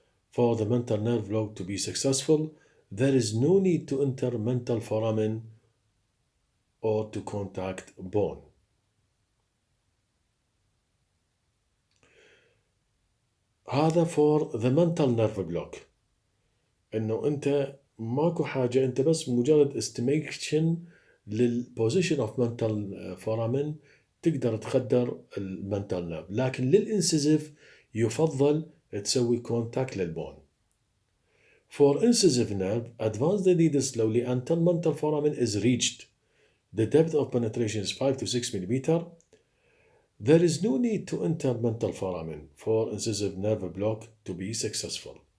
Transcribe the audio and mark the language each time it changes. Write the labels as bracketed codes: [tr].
[en] For the mental nerve block to be successful, there is no need to enter mental foramen or to contact bone. [ar] هذا [en] for the mental nerve block. [ar] انه انت ماكو حاجة، انت بس مجرد estimation لل [en] position of mental foramen [ar] تقدر تخدر المنتال نيرف، لكن للانسيزيف يفضل تسوي كونتاكت للبون. [en] For incisive nerve, advance the needle slowly until mental foramen is reached. The depth of penetration is 5 to 6 mm. There is no need to enter mental foramen for incisive nerve block to be successful.